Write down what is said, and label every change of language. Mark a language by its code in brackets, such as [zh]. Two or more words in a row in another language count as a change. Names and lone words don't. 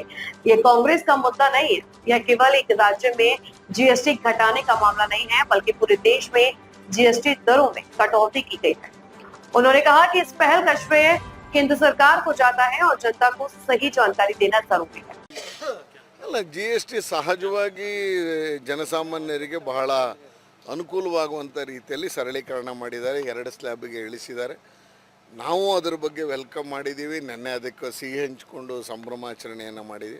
[hi] ये कांग्रेस का मुद्दा नहीं है, यह केवल एक राज्य में जीएसटी घटाने का मामला नहीं है, बल्कि पूरे देश में जीएसटी दरों में कटौती की गई है। उन्होंने कहा कि इस पहल का श्रेय केंद्र सरकार को जाता है और जनता को सही जानकारी देना जरूरी है। [kn] ಅಲ್ಲ GST ಸಹಜವಾಗಿ ಜನಸಾಮಾನ್ಯರಿಗೆ ಬಹಳ ಅನುಕೂಲವಾಗುವಂಥ ರೀತಿಯಲ್ಲಿ ಸರಳೀಕರಣ ಮಾಡಿದ್ದಾರೆ. 2 ಸ್ಲ್ಯಾಬ್ಗೆ ಇಳಿಸಿದ್ದಾರೆ. ನಾವು ಅದರ ಬಗ್ಗೆ ವೆಲ್ಕಮ್ ಮಾಡಿದ್ದೀವಿ. ನೆನ್ನೆ ಅದಕ್ಕೆ ಸಿಹಿ ಹಂಚಿಕೊಂಡು ಸಂಭ್ರಮಾಚರಣೆಯನ್ನು ಮಾಡಿದ್ವಿ.